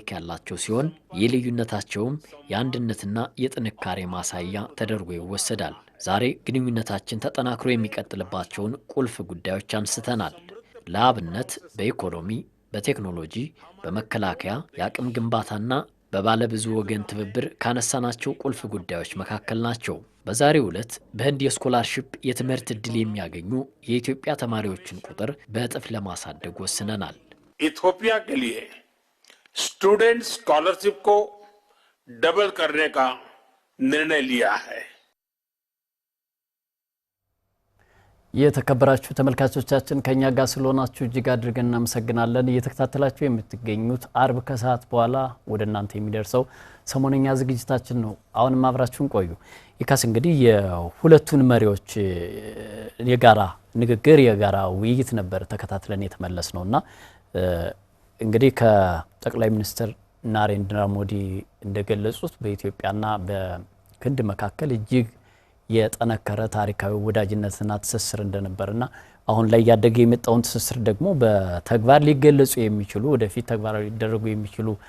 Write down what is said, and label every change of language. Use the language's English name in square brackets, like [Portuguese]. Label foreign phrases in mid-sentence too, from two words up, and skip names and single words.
[Amharic] ያላቸው ሲሆን የልዩነታቸውም የአንድነትና የጥንካሬ ማሳያ ተደርጎ ይወሰዳል። ዛሬ ግንኙነታችን ተጠናክሮ የሚቀጥልባቸውን ቁልፍ ጉዳዮች አንስተናል። ለአብነት በኢኮኖሚ፣ በቴክኖሎጂ፣ በመከላከያ፣ የአቅም ግንባታና በባለብዙ ወገን ትብብር ካነሳናቸው ቁልፍ ጉዳዮች መካከል ናቸው። በዛሬው ዕለት በህንድ የስኮላርሺፕ የትምህርት ዕድል የሚያገኙ የኢትዮጵያ ተማሪዎችን ቁጥር በእጥፍ ለማሳደግ ወስነናል። [Hindi] ኢትዮጵያ के लिए [English] student scholarship [Hindi] को डबल करने का निर्णय लिया है። [Amharic] የተከበራችሁ ተመልካቾቻችን ከኛ ጋር ስለሆናችሁ እጅግ አድርገን እናመሰግናለን። እየተከታተላችሁ የምትገኙት አርብ ከሰዓት በኋላ ወደ እናንተ የሚደርሰው ሰሞነኛ ዝግጅታችን ነው። አሁንም አብራችሁን ቆዩ። ይካስ እንግዲህ የሁለቱን መሪዎች የጋራ ንግግር የጋራ ውይይት ነበር ተከታትለን የተመለስ ነውና እንግዲህ ከጠቅላይ ሚኒስትር ናሬንድራ ሞዲ እንደገለጹት በኢትዮጵያና በህንድ መካከል እጅግ የጠነከረ ታሪካዊ ወዳጅነትና ትስስር እንደነበርና አሁን ላይ ያደገ የመጣውን ትስስር ደግሞ በተግባር ሊገለጹ የሚችሉ ወደፊት ተግባራዊ ሊደረጉ የሚችሉ